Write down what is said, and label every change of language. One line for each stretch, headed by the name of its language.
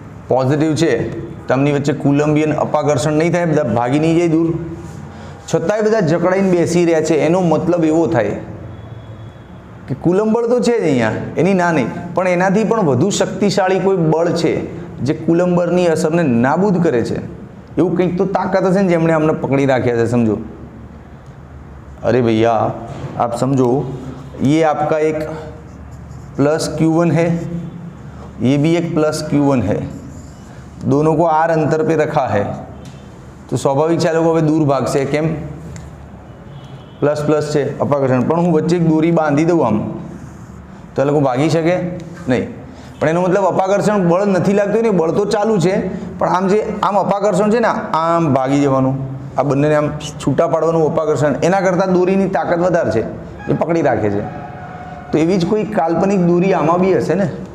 Gujarati: Positive છે, તેમની વચ્ચે કુલંબિયન અપાકર્ષણ નહીં થાય, બધા ભાગી નહીં જાય દૂર, છતાંય બધા જકડાઈને બેસી રહ્યા છે. એનો મતલબ એવો થાય કે કુલમ બળ તો છે જ અહીંયા, એની ના નહીં, પણ એનાથી પણ વધુ શક્તિશાળી કોઈ બળ છે જે કુલમ બળની અસરને નાબૂદ કરે છે. એવું કંઈક તો તાકાત હશે ને જેમણે અમને પકડી રાખ્યા છે. સમજો,
Hindi: अरे भैया आप समझो, ये आपका एक प्लस Q1 है, ये भी एक प्लस Q1 है, दोनों को आर अंतर पे रखा है, तो स्वाभाविक
Gujarati: છે આ લોકો હવે દૂર ભાગશે. કેમ? પ્લસ પ્લસ છે અપાકર્ષણ, પણ હું વચ્ચે એક દોરી બાંધી દઉં આમ, તો આ લોકો ભાગી શકે નહીં. પણ એનો મતલબ અપાકર્ષણ બળ નથી લાગતું ને, બળ તો ચાલુ છે, પણ આમ જે આમ અપાકર્ષણ છે ને, આમ ભાગી જવાનું, આ બંનેને આમ છૂટા પાડવાનું અપાકર્ષણ, એના કરતાં દોરીની તાકાત વધારે છે, એ પકડી રાખે છે. તો એવી જ કોઈ કાલ્પનિક દોરી આમાં બી હશે ને,